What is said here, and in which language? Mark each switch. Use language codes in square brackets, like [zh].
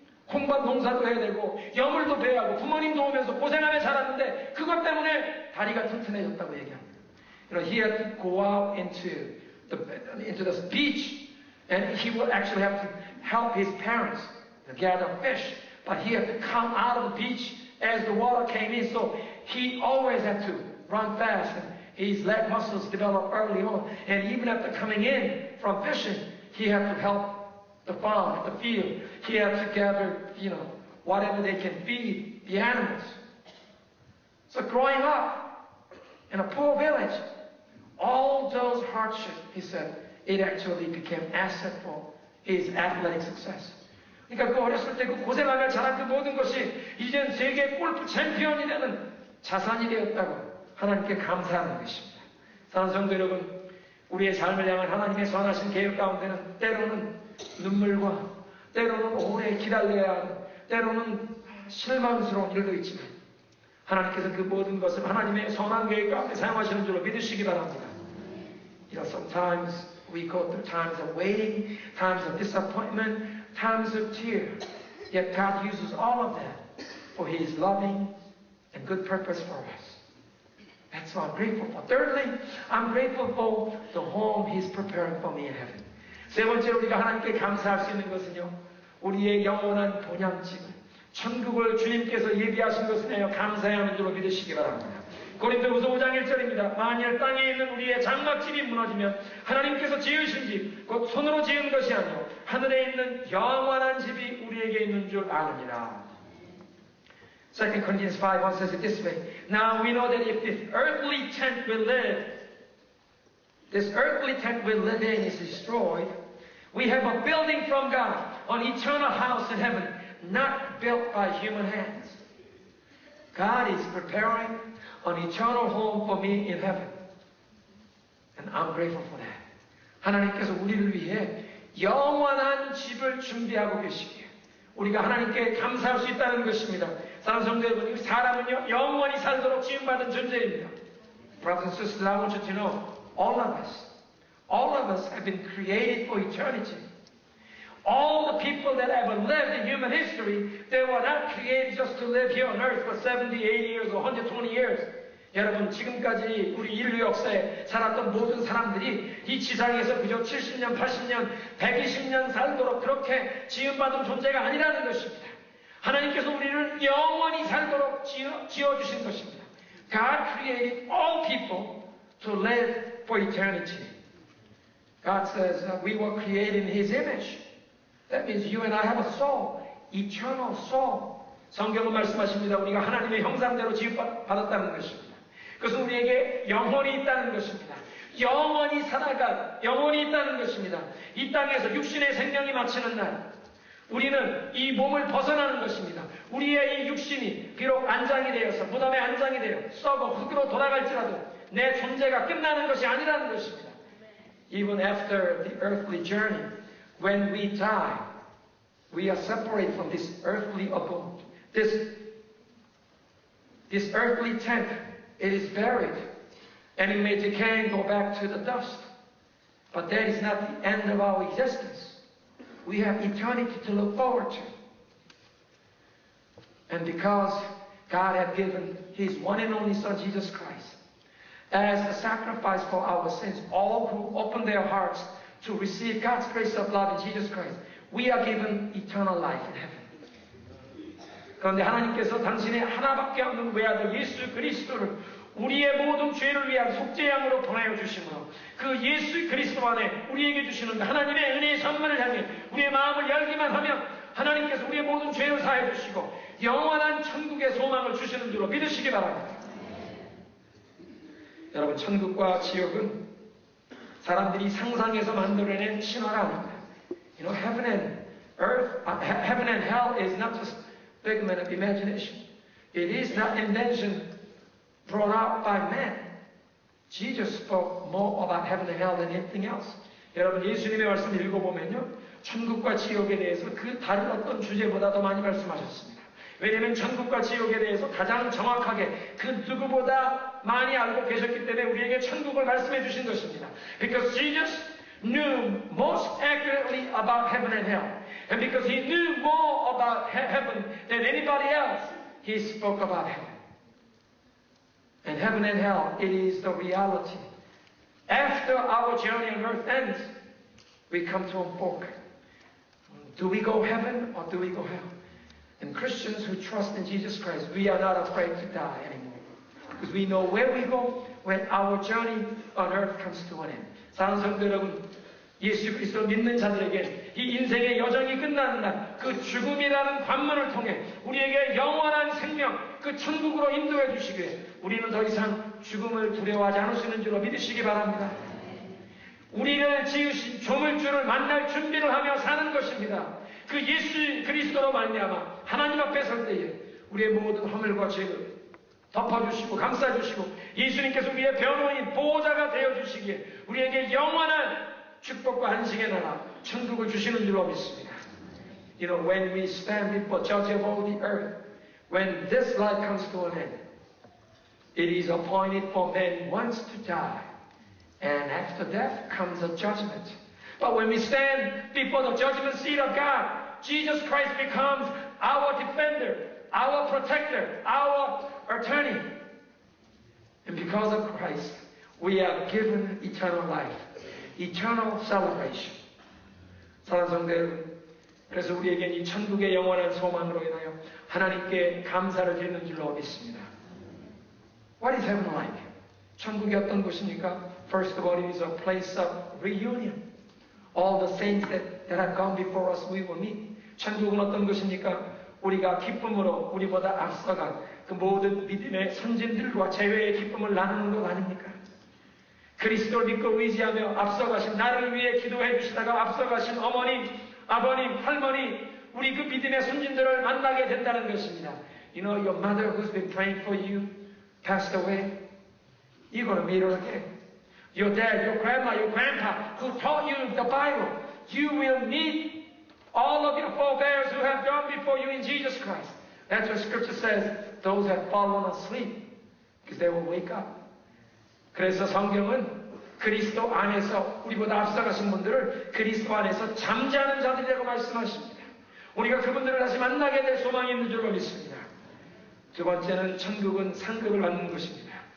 [ko] 콩밭 농사도 해야 되고 여물도 베야 하고 부모님 도우면서 고생하며 자랐는데 그것 때문에 다리가 튼튼해졌다고 얘기합니다. [en] He had to go out into the beach and he would actually have to help his parents gather fish. But he had to come out of the beach as the water came in, so he always had to run fast. And his leg muscles developed early on. And even after coming in from fishing, he had to help the farm, the field. He had to gather, whatever they can feed the animals. So growing up in a poor village, all those hardships, he said, it actually became asset for his athletic success. [ko] 그러니까 그 어렸을 때 그 고생하며 자란 그 모든 것이 이젠 세계 골프 챔피언이 되는 자산이 되었다고 하나님께 감사하는 것입니다. 사랑하는 성도 여러분, 우리의 삶을 향한 하나님의 선하신 계획 가운데는 때로는 눈물과 때로는 오래 기다려야 하는 때로는 실망스러운 일도 있지만 하나님께서 그 모든 것을 하나님의 선한 계획 가운데 사용하시는 줄로 믿으시기 바랍니다. [en] Sometimes we go through times of waiting, times of disappointment, times of tear. Yet God uses all of that for His loving and good purpose for us. That's what I'm grateful for. Thirdly, I'm grateful for the home He's preparing for me in heaven. [ko] 세 번째로 우리가 하나님께 감사할 수 있는 것은요, 우리의 영원한 본향집을, 천국을 주님께서 예비하신 것을 내어 감사해야 하는 줄로 믿으시기 바랍니다. 고린도후서 5장 1절입니다. 만일 땅에 있는 우리의 장막집이 무너지면 하나님께서 지으신 집, 곧 손으로 지은 것이 아니요 하늘에 있는 영원한 집이 우리에게 있는 줄 아느니라. [en] 2 Corinthians 5:1 says it this way. Now we know that if this earthly tent we live in is destroyed, we have a building from God, an eternal house in heaven, not built by human hands. God is preparing an eternal home for me in heaven. And I'm grateful for that. [ko] 하나님께서 우리를 위해 영원한 집을 준비하고 계시기에 우리가 하나님께 감사할 수 있다는 것입니다. 사랑하는 성도 여러분, 사람은요 영원히 살도록 지음받은 존재입니다. [en] Brothers and sisters, I want you to know, all of us have been created for eternity. All the people that ever lived in human history, they were not created just to live here on earth for 70, 80 years or 120 years. [ko] 여러분, 지금까지 우리 인류 역사에 살았던 모든 사람들이 이 지상에서 그저 70년, 80년, 120년 살도록 그렇게 지음받은 존재가 아니라는 것입니다. 하나님께서 우리를 영원히 살도록 지어주신 것입니다. [en] God created all people to live for eternity. God says we were created in His image. That means you and I have a soul, eternal soul. [ko] 성경은 말씀하십니다. 우리가 하나님의 형상대로 지음받았다는 것입니다. 그것은 우리에게 영혼이 있다는 것입니다. 영원히 살아갈 영혼이 있다는 것입니다. 이 땅에서 육신의 생명이 마치는 날 우리는 이 몸을 벗어나는 것입니다. 우리의 이 육신이 비록 안장이 되어서 무덤에 안장이 되어 썩어 흙으로 돌아갈지라도 내 존재가 끝나는 것이 아니라는 것입니다. [en] Even after the earthly journey, when we die, we are separated from this earthly abode. This earthly tent, it is buried, and it may decay and go back to the dust. But that is not the end of our existence. We have eternity to look forward to. And because God had given His one and only Son, Jesus Christ, as a sacrifice for our sins, all who open their hearts to receive God's grace of love in Jesus Christ, we are given eternal life in heaven. [ko] 그런데 하나님께서 당신의 하나밖에 없는 외아들 예수 그리스도를 우리의 모든 죄를 위한 속죄양으로 보내어 주심으로 그 예수 그리스도 안에 우리에게 주시는 하나님의 은혜의 선물을 향해 우리의 마음을 열기만 하면 하나님께서 우리의 모든 죄를 사해 주시고 영원한 천국의 소망을 주시는 줄로 믿으시기 바랍니다. 여러분, 천국과 지옥은 사람들이 상상해서 만들어낸 신화가 아닙니다. [en] You know, heaven and hell is not just figment of imagination. It is not invention brought out by man. Jesus spoke more about heaven and hell than anything else. [ko] 여러분, 예수님의 말씀을 읽어보면요, 천국과 지옥에 대해서 그 다른 어떤 주제보다 더 많이 말씀하셨습니다. 왜냐하면 천국과 지옥에 대해서 가장 정확하게 그 누구보다 많이 알고 계셨기 때문에 우리에게 천국을 말씀해 주신 것입니다. [en] Because Jesus knew most accurately about heaven and hell. And because he knew more about heaven than anybody else, he spoke about heaven. And heaven and hell, it is the reality. After our journey on earth ends, we come to a fork. Do we go heaven or do we go hell? And Christians who trust in Jesus Christ, we are not afraid to die anymore. Because we know where we go when our journey on earth comes to an end. [ko] 사랑하는 성도 여러분, 예수 그리스도 믿는 자들에게 이 인생의 여정이 끝나는 날, 그 죽음이라는 관문을 통해 우리에게 영원한 생명, 그 천국으로 인도해 주시기에 우리는 더 이상 죽음을 두려워하지 않을 수 있는 줄로 믿으시기 바랍니다. 우리를 지으신 조물주를 만날 준비를 하며 사는 것입니다. 그 예수 그리스도로 말미암아 하나님 앞에 설 때에 우리의 모든 허물과 죄를 덮어주시고 감싸주시고 예수님께서 우리의 변호인 보호자가 되어주시기에 우리에게 영원한 축복과 안식의 나라 천국을 주시는 줄로 믿습니다. [en] You know, when we stand before Judge of all the earth, when this life comes to an end, it is appointed for men once to die, and after death comes a judgment. But when we stand before the judgment seat of God, Jesus Christ becomes our defender, our protector, our attorney. And because of Christ, we are given eternal life, eternal salvation. [ko] 사랑하는 성도 여러분, 그래서 우리에겐 이 천국의 영원한 소망으로 인하여 하나님께 감사를 드리는 줄로 믿습니다. [en] What is heaven like? [ko] 천국이 어떤 곳입니까? [en] First of all, it is a place of reunion. All the saints that have gone before us, we will meet. [ko] 천국은 어떤 곳입니까? 우리가 기쁨으로 우리보다 앞서간 그 모든 믿음의 선진들과 제외의 기쁨을 나누는 것 아닙니까? 그리스도를 믿고 의지하며 앞서가신 나를 위해 기도해 주시다가 앞서가신 어머님, 아버님, 할머니, 우리 그 믿음의 선진들을 만나게 된다는 것입니다. [en] You know, your mother who's been praying for you passed away. You're going to meet her again. Your dad, your grandma, your grandpa who taught you the Bible. You will meet all of your forebears who have gone before you in Jesus Christ. That's what Scripture says. Those have fallen asleep because they will wake up. [ko] 그래서 성경은 그리스도 안에서 우리보다 앞서가신 분들을 그리스도 안에서 잠자는 자들이라고 말씀하십니다. 우리가 그분들을 다시 만나게 될 소망이 있는 줄로 믿습니다. 두 번째는 천국은 상급을 받는 것입니다.